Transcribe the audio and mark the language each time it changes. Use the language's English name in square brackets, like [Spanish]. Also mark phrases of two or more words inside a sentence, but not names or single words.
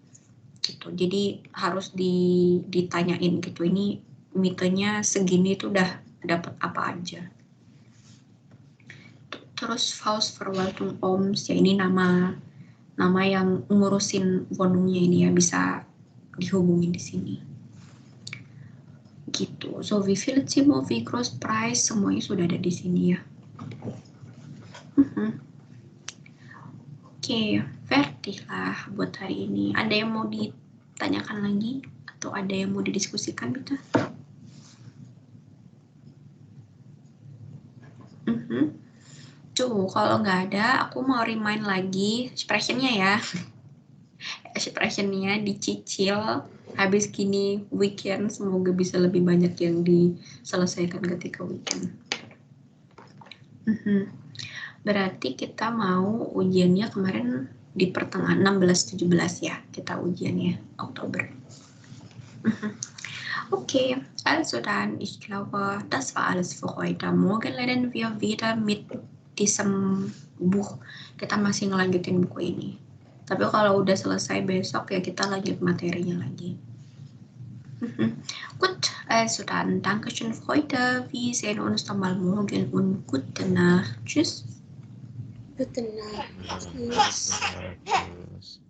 [Indonesian] Jadi harus ditanyain gitu, ini mitenya segini tuh udah dapat apa aja. Terus Hausverwaltung Oms, ya ini nama yang ngurusin wohnungnya ini ya, bisa dihubungin di sini. Gitu. [German] So wie viel Zimmer, wie groß Preis, [Indonesian] semuanya sudah ada di sini ya. Oke, fertig lah buat hari ini. Ada yang mau ditanyakan lagi? Atau ada yang mau didiskusikan gitu? Tuh, kalau nggak ada, aku mau remind lagi expression-nya ya. Expression-nya dicicil, habis gini weekend, semoga bisa lebih banyak yang diselesaikan ketika weekend. Berarti kita mau ujiannya kemarin di pertengahan 16-17 ya, kita ujiannya Oktober. [German] Okay, also dann, ich glaube, das war alles für heute. Morgen lernen wir wieder mit diesem Buch. [Indonesian] Kita masih ngelanjutin buku ini. Tapi kalau udah selesai besok ya kita lanjut materinya lagi. [German] Gut, also dann, Dankeschön für heute. Wir sehen uns dann mal morgen und gute Nacht. Tschüss. Gute Nacht. Tschüss.